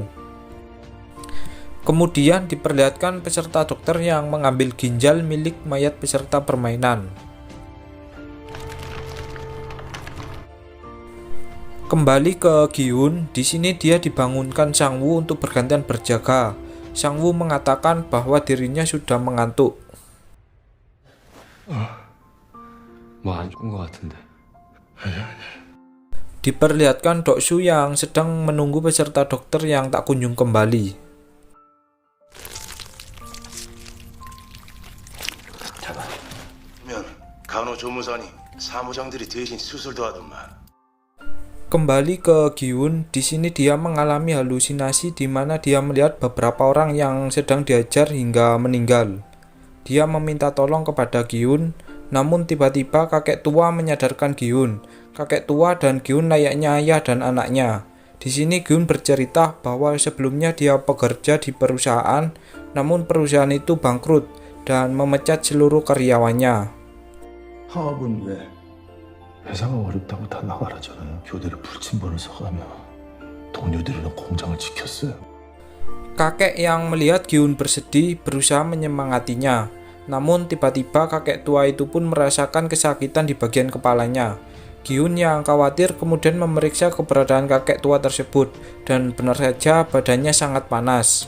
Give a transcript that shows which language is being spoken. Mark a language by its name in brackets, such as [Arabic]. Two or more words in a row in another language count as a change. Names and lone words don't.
[Indonesian] Kemudian diperlihatkan peserta dokter yang mengambil ginjal milik mayat peserta permainan. Kembali ke Gi-hun, di sini dia dibangunkan Sang-woo untuk bergantian berjaga. Sang-woo mengatakan bahwa dirinya sudah mengantuk. [Korean] 뭐 안 좋은 것 같은데. [Indonesian] Diperlihatkan Dok-su yang sedang menunggu peserta dokter yang tak kunjung kembali. [Korean] 간호조무사니 사무장들이 대신 수술도 하더만. [Indonesian] Kembali ke Gi-hun, di sini dia mengalami halusinasi di mana dia melihat beberapa orang yang sedang diajar hingga meninggal. Dia meminta tolong kepada Gi-hun, namun tiba-tiba kakek tua menyadarkan Gi-hun. Kakek tua dan Gi-hun layaknya ayah dan anaknya. Di sini Gi-hun bercerita bahwa sebelumnya dia bekerja di perusahaan, namun perusahaan itu bangkrut dan memecat seluruh karyawannya. [Korean] 하업은 왜? 회사가 어렵다고 다 나가라잖아요. 교대를 불침번을 서가며 동료들이랑 공장을 지켰어요. [Indonesian] Kakek yang melihat Gi-hun bersedih berusaha menyemangatinya. Namun tiba-tiba kakek tua itu pun merasakan kesakitan di bagian kepalanya. Gi-hun yang khawatir kemudian memeriksa keberadaan kakek tua tersebut dan benar saja badannya sangat panas.